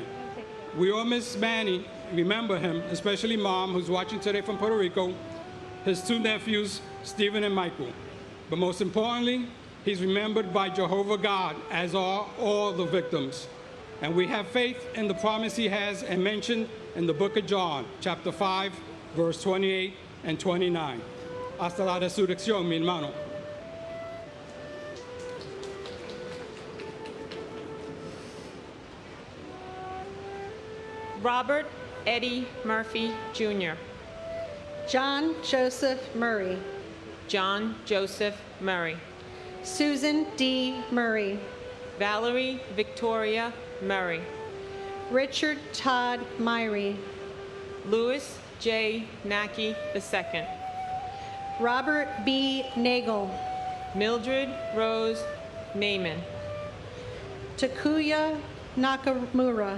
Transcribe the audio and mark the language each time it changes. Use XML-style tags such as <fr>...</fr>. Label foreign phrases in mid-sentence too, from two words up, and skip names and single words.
<en>We all miss Manny, remember him, especially Mom, who's watching today from Puerto Rico, his two nephews, Stephen and Michael. But most importantly, he's remembered by Jehovah God, as are all the victims. And we have faith in the promise he has and mentioned in the book of John, chapter 5, verse 28 and 29.</en> <es>Hasta la resurrección, mi hermano.</es> <en>Robert Eddie Murphy, Jr. John Joseph Murray. John Joseph Murray. Susan D. Murray. Valerie Victoria Murray. Richard Todd Myrie. Louis J. Nackey II. Robert B. Nagel. Mildred Rose Naiman. Takuya Nakamura.</en>